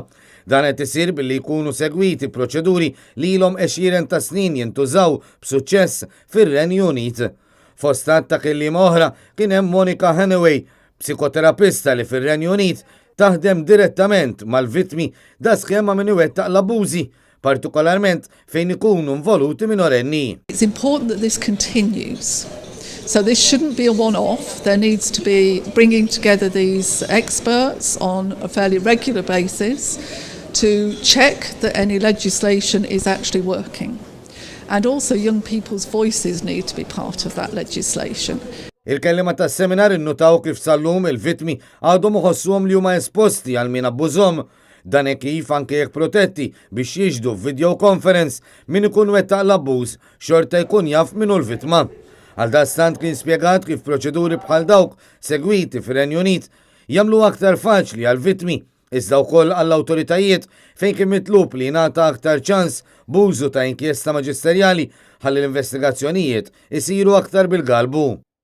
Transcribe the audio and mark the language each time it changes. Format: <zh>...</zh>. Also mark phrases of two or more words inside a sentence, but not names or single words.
<mt>Dan qed isir billi jkunu segwiti proċeduri li ilhom għexieren ta' snin jintużaw b'suċċess fir-Renju Unit. Fostat ta' kelliema oħra kien hemm Monica Hanaway, psikoterapista li fir-Renju Unit taħdem direttament mal-vittmi da skema minn iwettaq l-abbużi, partikolarment fejn ikunu involuti minorenni.</mt> <en>It's important that this continues. So this shouldn't be a one-off. There needs to be bringing together these experts on a fairly regular basis to check that any legislation is actually working. And also young people's voices need to be part of that legislation.</en> <mt>Il-kellima tas seminar innutaw kif sallum il-vittmi għadhom iħossuhom li huma esposti għal min abbużhom. Dan kif anke jekk protetti biex jiġdu</mt> <en>video conference</en> <mt>min ikun wettaq l-abbuż xorta jkun jaf minnu l-vittma. Għal dastant kien spjegat kif proċeduri bħal dawk segwiti fir-Renju Unit jagħmlu aktar faċli għal vittmi iżda wkoll għall-awtoritajiet fejn kien mitlub li jingħata aktar ċans b'użu ta' inkjesta maġisterjali ħalli l-investigazzjonijiet isiru aktar bil-galbu.</mt>